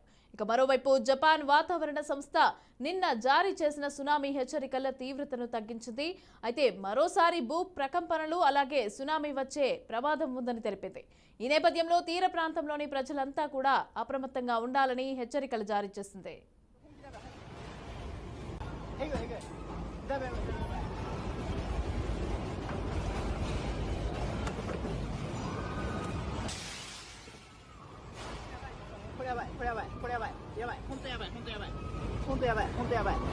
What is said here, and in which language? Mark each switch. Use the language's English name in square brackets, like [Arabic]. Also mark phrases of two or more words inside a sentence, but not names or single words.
[Telugu] ఇక మరోవైపు జపాన్ వాతావరణ సంస్థ నిన్న జారీ చేసిన సునామీ హెచ్చరికల తీవ్రతను తగ్గించింది. అయితే మరోసారి భూ ప్రకంపనలు అలాగే సునామీ వచ్చే ప్రమాదం ఉందని తెలిపింది. ఈ నేపథ్యంలో తీర ప్రాంతంలోని ప్రజలంతా కూడా అప్రమత్తంగా ఉండాలని హెచ్చరికలు జారీ చేసింది. [Japanese] これやばい、これやばい、やばい、本当やばい、本当やばい、本当やばい、本当やばい。